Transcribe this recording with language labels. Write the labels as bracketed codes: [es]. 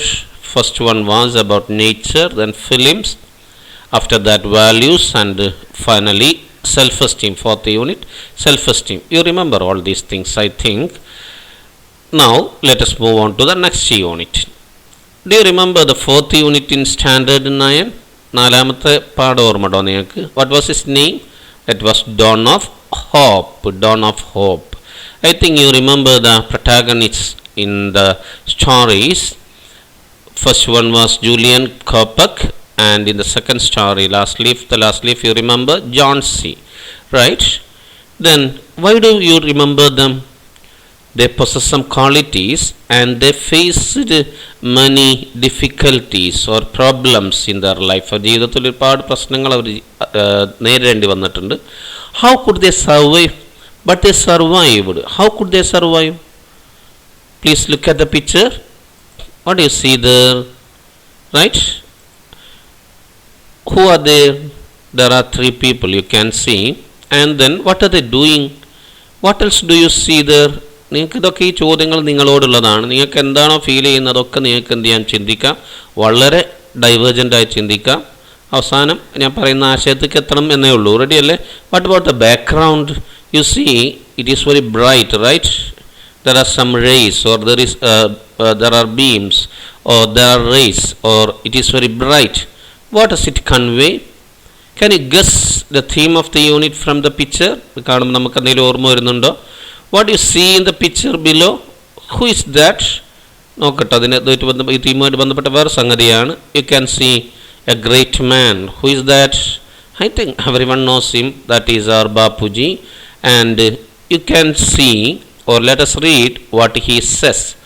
[en] First one was about nature, then films, after that values, and finally self-esteem. Fourth unit, self-esteem. You remember all these things, I think. Now let us move on to the next unit. Do you remember the 4th unit in standard 9? [ml] നാലാമത്തെ പാഠം ഓർമ്മയുണ്ടോ നിങ്ങൾക്ക്? [en] What was his name? It was Dawn of Hope. Dawn of Hope. I think you remember the protagonists in the stories. First one was Julian Kopak, and in the second story, the last leaf, you remember John C. Right? Then why do you remember them? They possess some qualities and they faced many difficulties or problems in their life. [ml] ജീവിതത്തിൽ ഒരുപാട് പ്രശ്നങ്ങൾ അവർ നേരിടേണ്ടി വന്നിട്ടുണ്ട്. [en] How could they survive? But they survived. How could they survive? Please look at the picture. What do you see there? Right? Who are there? There are 3 people you can see. And then what are they doing? What else do you see there? [ml] നിങ്ങൾക്ക് ഇതൊക്കെ ഈ ചോദ്യങ്ങൾ നിങ്ങളോടുള്ളതാണ്. നിങ്ങൾക്ക് എന്താണോ feel ചെയ്യുന്നതൊക്കെ നിങ്ങൾക്ക് എന്ത് ചെയ്യാൻ ചിന്തിക്കാം, വളരെ ഡൈവേർജൻ്റായി ചിന്തിക്കാം. അവസാനം ഞാൻ പറയുന്ന ആശയത്തേക്ക് എത്തണം എന്നേ ഉള്ളൂ. റെഡി അല്ലേ? [en] What about the background? You see it is very bright, right? There are some rays, or there are beams, or there are rays, or it is very bright. What does it convey? Can you guess the theme of the unit from the picture? [ml] കാണുമ്പോൾ നമുക്ക് എന്തെങ്കിലും ഓർമ്മ വരുന്നുണ്ടോ? [en] What do you see in the picture below? Who is that? [ml] നോക്കട്ടെ, ഈ തീമുമായിട്ട് ബന്ധപ്പെട്ട വേറെ സംഗതിയാണ്. [en] You can see a great man. Who is that? I think everyone knows him. That is our Bapuji. And you can see, or let us read what he says.